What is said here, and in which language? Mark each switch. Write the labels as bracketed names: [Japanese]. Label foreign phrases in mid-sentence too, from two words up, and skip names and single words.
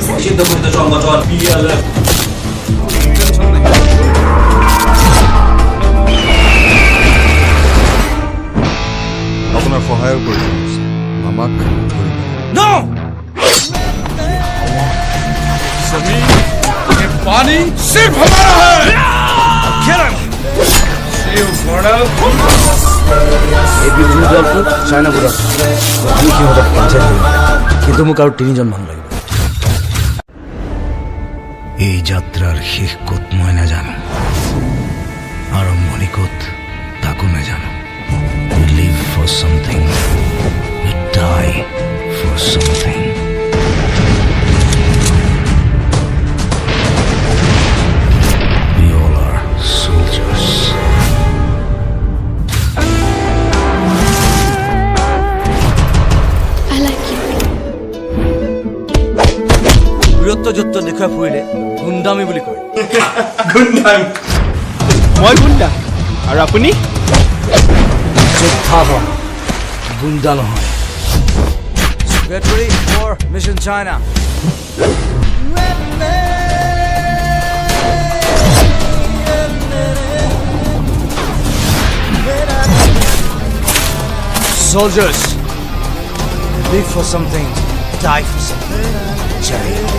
[Assamese] নিষিদ্ধঘোষিত সংগঠন PLF। আপোনাৰ সহায়ৰ প্ৰয়োজন আছে আমাক [English] No! [Hindi] जमीन ये पानी सिर्फ हमारा है। [English] Kill him! See you, Colonel. [Assamese] এই বিৰোধী দলটো চাইনাপুৰত আমি সিহঁতক পঞ্চায়ত কৰিম কিন্তু মোক আৰু তিনিজন মানুহ লাগিব এই যাত্ৰাৰ শেষ ক'ত মই নাজানো আৰম্ভণি ক'ত তাকো নাজানো [English] We live for something We die for something We all are soldiers I like you. [Assamese] বীৰত্ব যত্ব দেখুৱাই ফুৰিলে গুণ্ডামী বুলি কয় মই গুণ্ডা আৰু আপুনি যোদ্ধা হয় গুণ্ডা নহয় [English] Get ready for Mission China Soldiers live for something die for something Cherry